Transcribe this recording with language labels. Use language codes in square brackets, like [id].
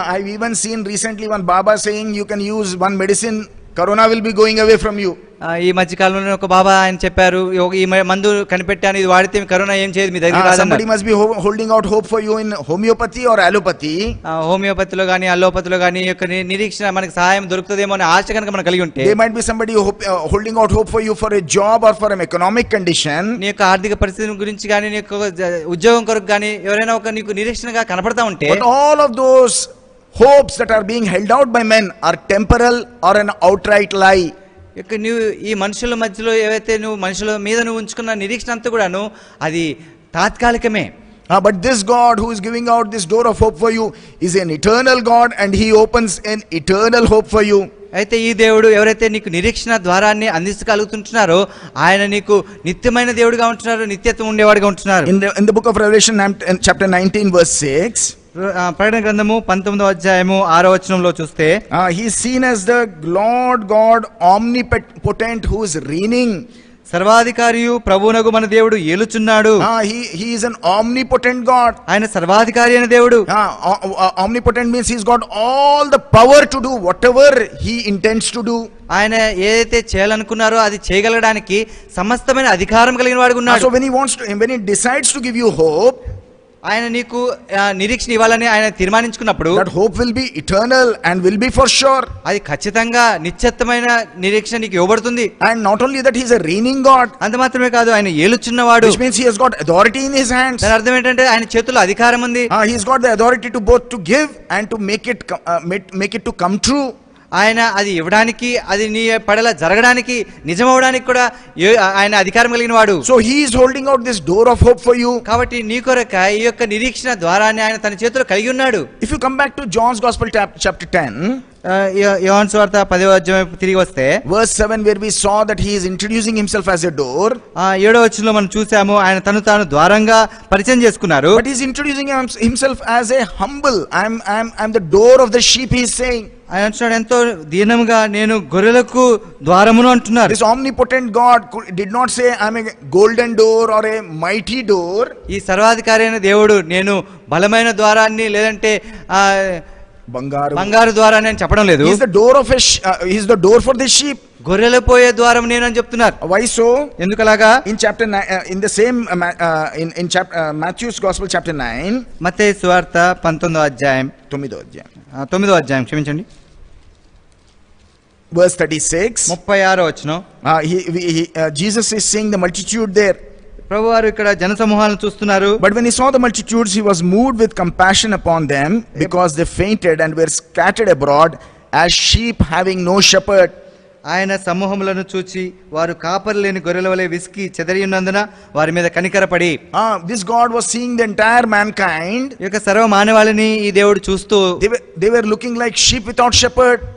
[en] I've even seen recently one Baba saying you can use one medicine, corona will be going away from you. [te] ఈ మధ్య కాలంలో ఒక బాబా ఆయన చెప్పారు, ఈ మందు కనిపెట్టాను, ఇది వాడితే కరోనా ఏం చేయదు, మీ దగ్గర రాదన్నారు. [en] Somebody must be holding out hope for you in homeopathy or allopathy. [te] హోమియోపతిలో గానీ అల్లోపతిలో గానీ యొక్క నిరీక్షణ మనకు సహాయం దొరుకుతుందేమో అనే ఆశ కనుక మనం కలిగి ఉంటే, [en] There might be somebody holding out hope for you for a job or for an economic condition. [te] నీ యొక్క ఆర్థిక పరిస్థితి గురించి కానీ నీ యొక్క ఉద్యోగం కొరకు కానీ ఎవరైనా ఒక నీకు నిరీక్షణగా కనపడతా ఉంటే, [en] But all of those hopes that are being held out by men are temporal or an outright lie. [te] ఇక నువ్వు ఈ మనుషుల మధ్యలో ఏవైతే నువ్వు మనుషుల మీద నువ్వు ఉంచుకున్న నిరీక్షణ అంతా కూడాను అది తాత్కాలికమే. [en] But this God who is giving out this door of hope for you is an eternal God, and he opens an eternal hope for you. [te] అయితే ఈ దేవుడు ఎవరైతే నీకు నిరీక్షణ ద్వారాన్ని అందించగలుగుతుంటున్నారో ఆయన నీకు నిత్యమైన దేవుడిగా ఉంటున్నారు, నిత్యత్వం ఉండేవాడిగా ఉంటున్నారు. [en] In the book of Revelation chapter 19 verse 6, [te] ప్రకటన గ్రంథము 19వ అధ్యాయము 6వ వచనంలో చూస్తే, [en] he is seen as the Lord God omnipotent who is reigning. [te] సర్వాధికారియు ప్రభువునగు మన దేవుడు ఏలుచున్నాడు. [en] He is an omnipotent God. [te] ఆయన సర్వాధికారి అయిన దేవుడు. [en] Omnipotent means he's got all the power to do whatever he intends to do. [te] ఆయన ఏదైతే చేయాలనుకున్నారో అది చేయగలడానికి సమస్తమైన అధికారం కలిగిన వాడుగా ఉన్నాడు. [en] So when he decides to give you hope, [te] ఆయన నీకు నిరీక్షణ ఇవ్వాలని ఆయన తీర్మానించుకున్నప్పుడు, [en] that hope will be eternal and will be for sure. [te] అది ఖచ్చితంగా నిశ్చితమైన నిరీక్షణ నీకు ఇవ్వబడుతుంది. [en] And not only that, he is a reigning God. [te] అంత మాత్రమే కాదు, ఆయన ఏలుచున్నవాడు. [en] Which means he has got authority in his hands. [te] దాని అర్థం ఏంటంటే ఆయన చేతుల్లో అధికారం ఉంది. [en] He's got the authority to both to give and to make it to come true. [te] ఆయన అది ఇవ్వడానికి, అది నీ పడల జరగడానికి, నిజమవడానికి కూడా ఆయన అధికారం కలిగిన వాడు. [en] So he is holding out this door of hope for you. [te] కాబట్టి నీ కొరక ఈ యొక్క నిరీక్షణ ద్వారాన్ని ఆయన తన చేతిలో కలిగి ఉన్నాడు. [en] If you come back to John's Gospel chapter 10, [te] యోహాను సువార్త 10వ అధ్యాయం తిరిగి వస్తే, [en] verse 7, where we saw that he is introducing himself as a door. [te] 7వ వచనంలో మనం చూసాము ఆయన తను తాను ద్వారంగా పరిచయం చేసుకున్నారు. [en] But he is introducing himself as a humble. I'm the door of the sheep, he is saying. [te] ఆయన అంటున్నాడు ఎంతో దీనంగా నేను గొర్రెలకు ద్వారమును అంటున్నారు. [en] This omnipotent God did not say I'm a golden door or a mighty door. [te] ఈ సర్వాధికారి అయిన దేవుడు నేను బలమైన ద్వారాన్ని లేదంటే బంగారు ద్వారాన్ని అని చెప్పడం లేదు. [en] He is the door the door for the sheep. [te] గొర్రెలు పోయే ద్వారం నేను అని చెప్తున్నారు. [en] Why so? [te] ఎందుకలాగా? [en] In chapter 9, in the same in chapter Matthew's Gospel chapter 9, [te] మత్తయి సువార్త 19వ అధ్యాయం 9వ అధ్యాయం క్షమించండి, [en] verse 36, [te] 36వ వచనం. [en] Jesus is seeing the multitude there. [te] ప్రభువారు ఇక్కడ జనసమూహాలను చూస్తున్నారు. [en] But when he saw the multitudes, he was moved with compassion upon them, because they fainted and were scattered abroad as sheep having no shepherd. [te] ఆయన సమూహములను చూచి వారు కాపరి లేని గొర్రెల వలె విసికి చెదరి ఉన్నందున వారి మీద కనికరపడి. [en] This God was seeing the entire mankind. [te] ఈ యొక్క సర్వ మానవాళిని ఈ దేవుడు చూస్తూ, [en] they were looking like sheep without shepherd.